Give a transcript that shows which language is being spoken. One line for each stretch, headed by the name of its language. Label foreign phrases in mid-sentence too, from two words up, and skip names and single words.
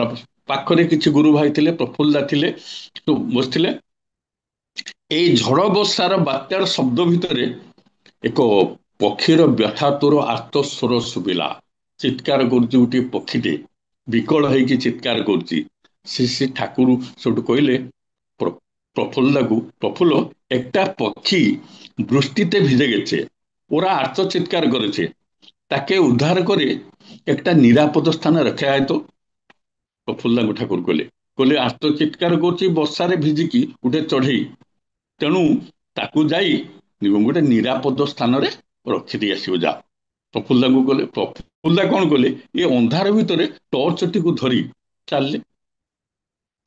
Odia: ପାଖରେ କିଛି ଗୁରୁ ଭାଇ ଥିଲେ, ପ୍ରଫୁଲ୍ଲଦା ଥିଲେ, ବସିଥିଲେ। ଏଇ ଝଡ଼ ବର୍ଷାର ବାତ୍ୟାର ଶବ୍ଦ ଭିତରେ ଏକ ପକ୍ଷୀର ବ୍ୟଥାତୁର ଆର୍ତ୍ତସ୍ୱର ଶୁଭିଲା। ଚିତ୍କାର କରୁଛି ଗୋଟିଏ ପକ୍ଷୀଟେ, ବିକଳ ହେଇକି ଚିତ୍କାର କରୁଛି। ସେ ଠାକୁର ସେଠୁ କହିଲେ
Bangla: প্রফুল্লাକୁ, প্রফুল্ল একটা পক্ষী বৃষ্টিতে ভিজে গেছে, ওরা আর্তচিৎকার করেছে, তাকে উদ্ধার করে একটা নিরাপদ স্থানে রেখে আয় তো।
Odia: প্রফুল্লাଙ୍କୁ ଠାକୁର କହିଲେ, କହିଲେ ଆର୍ତ୍ତଚିତ୍କାର କରୁଛି ବର୍ଷାରେ ଭିଜିକି ଗୋଟେ ଚଢ଼େଇ, ତେଣୁ ତାକୁ ଯାଇ ଗୋଟେ ନିରାପଦ ସ୍ଥାନରେ ରଖିଦେଇ ଆସିବ ଯା। ପ୍ରଫୁଲ୍ଲାଙ୍କୁ କହିଲେ, ପ୍ରଫୁଲ୍ଲା କଣ କଲେ, ଏ ଅନ୍ଧାର ଭିତରେ ଟର୍ଚ୍ଚଟିକୁ ଧରି ଚାଲିଲେ।